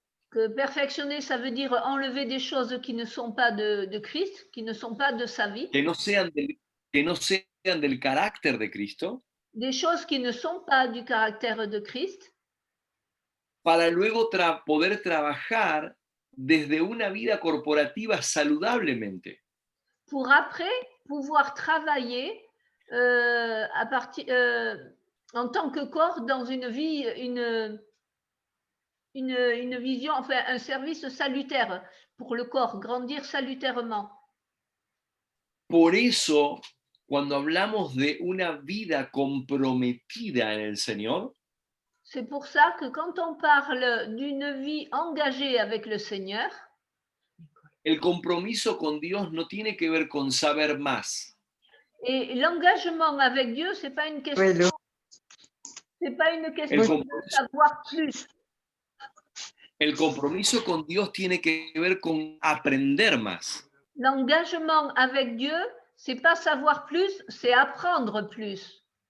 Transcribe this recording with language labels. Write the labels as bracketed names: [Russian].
[French] que perfectionner, ça veut dire enlever des choses qui ne sont pas de Christ, qui ne sont pas de sa vie, [Spanish] que no sean del carácter de Cristo, [French] des choses qui ne sont pas du caractère de Christ, [Spanish] para luego poder trabajar desde una vida corporativa saludablemente. [French] pour après pouvoir travailler à partir, en tant que corps dans une vie, une vision, enfin un service salutaire pour le corps, grandir salutairement. [Spanish] Por eso, cuando hablamos de una vida comprometida en el Señor, [French] C'est pour ça que quand on parle d'une vie engagée avec le Seigneur, [Spanish] el compromiso con Dios no tiene que ver con saber más. [French] et l'engagement avec Dieu, c'est pas une question, c'est pas une question de savoir plus. [Spanish] El compromiso con Dios tiene que ver con aprender más. [French] L'engagement avec Dieu, c'est pas savoir plus, c'est apprendre plus.